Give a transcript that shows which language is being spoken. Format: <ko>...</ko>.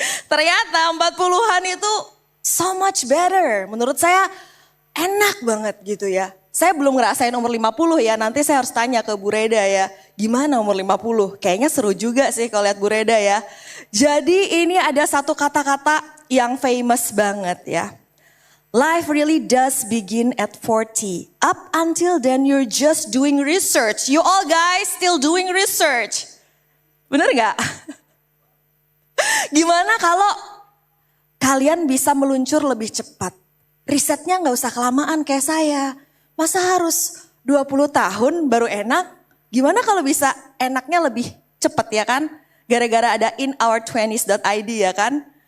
<id>Ternyata 40-an itu</id> <en>so much better.</en> <id>Menurut saya enak banget gitu ya. Saya belum ngerasain umur 50 ya, nanti saya harus tanya ke Bu Reda ya. Gimana umur 50? Kayaknya seru juga sih kalau lihat Bu Reda ya. Jadi ini ada satu kata-kata yang famous banget ya.</id> <en>Life really does begin at 40. Up until then you're just doing research. You all guys still doing research.</en> <id>Bener gak? Gimana kalau kalian bisa meluncur lebih cepat? Risetnya gak usah kelamaan kayak saya. Masa harus 20 tahun baru enak? Gimana kalau bisa enaknya lebih cepat ya kan? Gara-gara ada inour20s.id ya kan?</id>